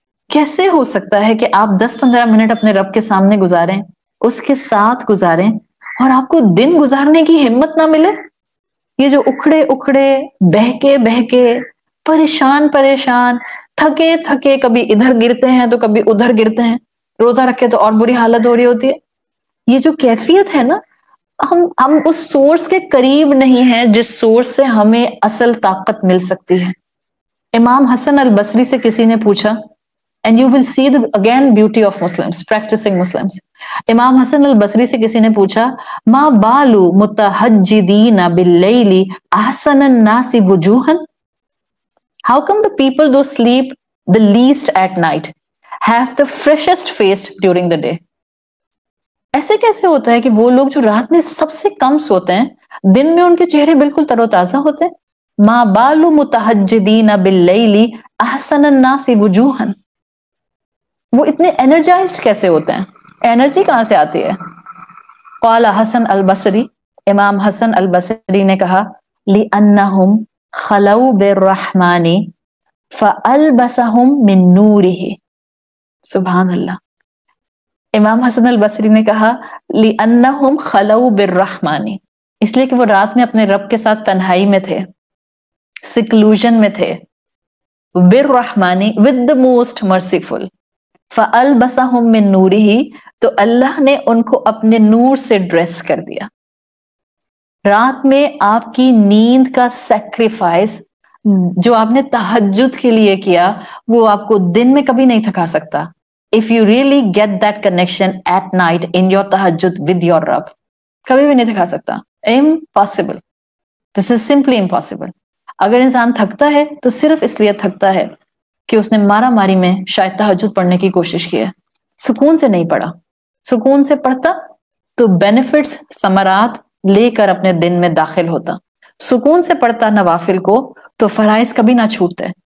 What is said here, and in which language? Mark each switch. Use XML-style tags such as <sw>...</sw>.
<ur>کیسے ہو سکتا ہے کہ آپ 10-15 منٹ اپنے رب کے سامنے گزاریں، اس کے ساتھ گزاریں، اور آپ کو دن گزارنے کی ہمت نہ ملے؟ یہ جو اکھڑے اکھڑے، بہکے پریشان تھکے تھکے، کبھی ادھر گرتے ہیں تو کبھی ادھر گرتے ہیں، روزہ رکھے تو اور بری حالت ہو رہی ہوتی ہے. یہ جو کیفیت ہے نا، ہم اس سورس کے قریب نہیں ہیں جس سورس سے ہمیں اصل طاقت مل سکتی ہے. امام حسن البصری سے کسی نے پوچھا،</ur> <en>and you will see the again beauty of Muslims, practicing Muslims.</en> <ur>امام حسن البصری سے کسی نے پوچھا،</ur> <ar>ما بالو متہجدین باللیل احسن الناس وجوہا.</ar> <en>How come the people who sleep the least at night have the freshest face during the day?</en> <ur>ایسے کیسے ہوتا ہے کہ وہ لوگ جو رات میں سب سے کم سوتے ہیں، دن میں ان کے چہرے بالکل تر و تازہ ہوتے ہیں؟</ur> <ar>ما بالو متہجدین باللیل احسن الناس وجوہا.</ar> <ur>وہ اتنے انرجائزڈ کیسے ہوتے ہیں؟ انرجی کہاں سے آتی ہے؟</ur> <ar>قال حسن البصری،</ar> <ur>امام حسن البصری نے کہا،</ur> <ar>لِأَنَّهُمْ خَلَوْا بِالرَّحْمَانِ فَأَلْبَسَهُمْ مِن نُورِهِ.</ar> <ur>سبحان اللہ. امام حسن البصری نے کہا</ur> <ar>لِأَنَّهُمْ خَلَوْا بِالرَّحْمَانِ،</ar> <ur>اس لیے کہ وہ رات میں اپنے رب کے ساتھ تنہائی میں تھے، سیکلوژن میں تھے.</ur> <ar>بِالرَّحْمَانِ</ar> <en>with the most merciful.</en> <ar>فَأَلْبَسَهُمْ مِن نُورِهِ،</ar> <ur>تو اللہ نے ان کو اپنے نور سے ڈریس کر دیا. رات میں آپ کی نیند کا سیکریفائس جو آپ نے تہجد کے لیے کیا، وہ آپ کو دن میں کبھی نہیں تھکا سکتا.</ur> <en>If you really get that connection at night in your tahajjud with your Rabb,</en> <ur>کبھی بھی نہیں تھکا سکتا.</ur> <en>Impossible. This is simply impossible.</en> <ur>اگر انسان تھکتا ہے تو صرف اس لیے تھکتا ہے کہ اس نے مارا ماری میں شاید تہجد پڑھنے کی کوشش کی ہے، سکون سے نہیں پڑھا. سکون سے پڑھتا تو بینیفٹس، ثمرات لے کر اپنے دن میں داخل ہوتا. سکون سے پڑھتا نوافل کو تو فرائض کبھی نہ چھوٹتے.</ur>